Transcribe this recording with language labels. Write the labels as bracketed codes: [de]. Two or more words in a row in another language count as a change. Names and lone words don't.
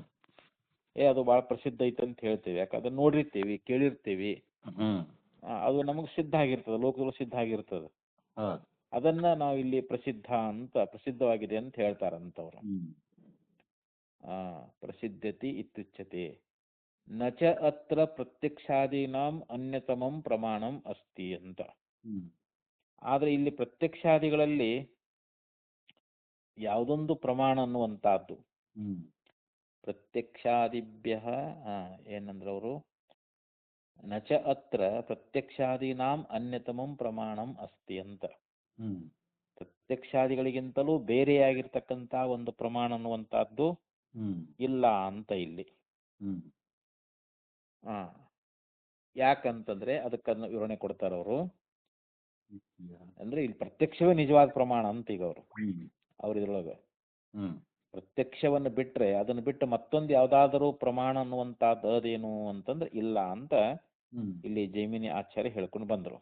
[kn] ಅದು ಭಾಳ ಪ್ರಸಿದ್ಧ ಐತೆ ಅಂತ ಹೇಳ್ತೇವೆ. ಯಾಕಂದ್ರೆ ನೋಡಿರ್ತೀವಿ, ಕೇಳಿರ್ತೀವಿ. ಅದು ನಮಗೆ ಸಿದ್ಧ ಆಗಿರ್ತದೆ, ಲೋಕದಲ್ಲಿ ಸಿದ್ಧ ಆಗಿರ್ತದೆ. ಹೌದು. ಅದನ್ನ ನಾವು ಇಲ್ಲಿ ಪ್ರಸಿದ್ಧವಾಗಿದೆ ಅಂತ ಹೇಳ್ತಾರಂತವ್ರು. [sa] ಪ್ರಸಿದ್ಧತೆ ಇತ್ಯುಚ್ಯತೆ ನ ಚ ಅತ್ರ ಪ್ರತ್ಯಕ್ಷಾದೀನಾಂ ಅನ್ಯತಮಂ ಪ್ರಮಾಣಂ ಅಸ್ತಿ ಅಂತ. [kn] ಆದ್ರೆ ಇಲ್ಲಿ ಪ್ರತ್ಯಕ್ಷಾದಿಗಳಲ್ಲಿ ಯಾವುದೊಂದು ಪ್ರಮಾಣ ಅನ್ನುವಂತಹದ್ದು ಪ್ರತ್ಯಕ್ಷಾದಿಭ್ಯ ಏನಂದ್ರೆ ಅವರು [sa] ನ ಚ ಅತ್ರ ಪ್ರತ್ಯಕ್ಷಾದೀನಾಂ ಅನ್ಯತಮಂ ಪ್ರಮಾಣಂ ಅಸ್ತಿ [kn] ಅಂತ. ಪ್ರತ್ಯಕ್ಷಾದಿಗಳಿಗಿಂತಲೂ ಬೇರೆಯಾಗಿರ್ತಕ್ಕಂಥ ಒಂದು ಪ್ರಮಾಣ ಅನ್ನುವಂತಹದ್ದು ಇಲ್ಲ ಅಂತ ಇಲ್ಲಿ. ಯಾಕಂತಂದ್ರೆ ಅದಕ್ಕನ್ನು ವಿವರಣೆ ಕೊಡ್ತಾರೆ ಅವರು. ಅಂದ್ರೆ ಇಲ್ಲಿ ಪ್ರತ್ಯಕ್ಷವೇ ನಿಜವಾದ ಪ್ರಮಾಣ ಅಂತ ಈಗ ಅವ್ರ ಇದ್ರೊಳಗೆ ಪ್ರತ್ಯಕ್ಷವನ್ನು ಬಿಟ್ರೆ ಅದನ್ನು ಬಿಟ್ಟು ಮತ್ತೊಂದು ಯಾವ್ದಾದರೂ ಪ್ರಮಾಣ ಅನ್ನುವಂತಹದ್ದು ಅದೇನು ಅಂತಂದ್ರೆ ಇಲ್ಲ ಅಂತ ಇಲ್ಲಿ ಜೈಮಿನಿ ಆಚಾರ್ಯ ಹೇಳ್ಕೊಂಡು ಬಂದರು.